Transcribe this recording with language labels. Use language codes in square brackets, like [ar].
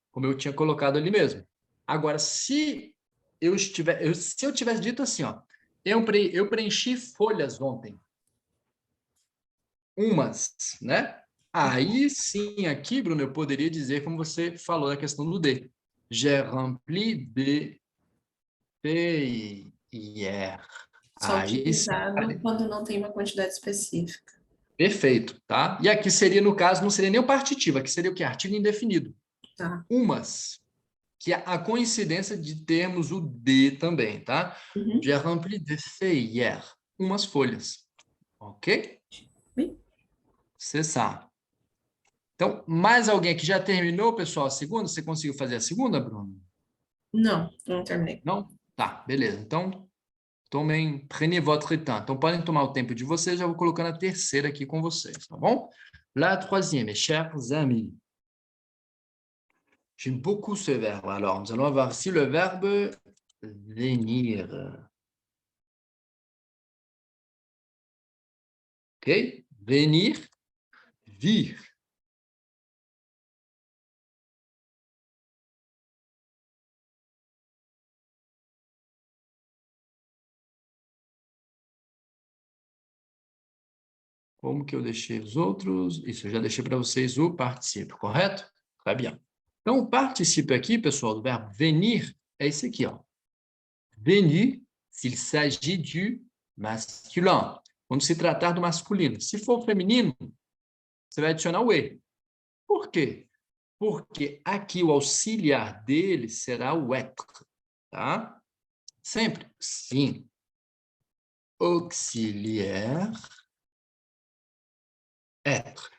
[pt] Como eu tinha colocado ali mesmo. Agora, se eu tivesse dito assim, ó, eu preenchi folhas ontem. Umas, né? Aí sim, aqui, Bruno, eu poderia dizer, como você falou na questão do D. [fr] J'ai rempli de feuilles hier. [pt] só Aí sim, utilizado quando não tem uma quantidade específica. perfeito, tá? E aqui seria, no caso, não seria nem o partitivo, aqui seria o quê? Artigo indefinido. Tá. Umas, que é a coincidência de termos o de também, tá? Uhum. [fr] J'ai rempli de feuilles hier. [pt] Umas folhas. Ok? [fr] Oui. [pt] Você sabe. Então, mais alguém que já terminou, pessoal, a segunda? Você conseguiu fazer a segunda, Bruno? Não, não terminei. Não? Tá, beleza. Então, [fr] prenez votre temps. [pt] Então, podem tomar o tempo de vocês, já vou colocando a terceira aqui com vocês, tá bom? [fr] La troisième, mes chers amis. J'aime beaucoup ce verbe. Alors, nous allons voir ici le verbe venir. [pt] Ok? Venir, vir. Como que eu deixei os outros? Isso, eu já deixei para vocês o particípio, correto? [fr] Très bien. [pt] Então, o particípio aqui, pessoal, do verbo venir, é esse aqui, ó. [fr] Venir, s'il s'agit du masculin. [pt] Quando se tratar do masculino. Se for feminino, você vai adicionar o E. Por quê? Porque aqui o auxiliar dele será o être, tá? Sempre. Sim. Auxiliar, être.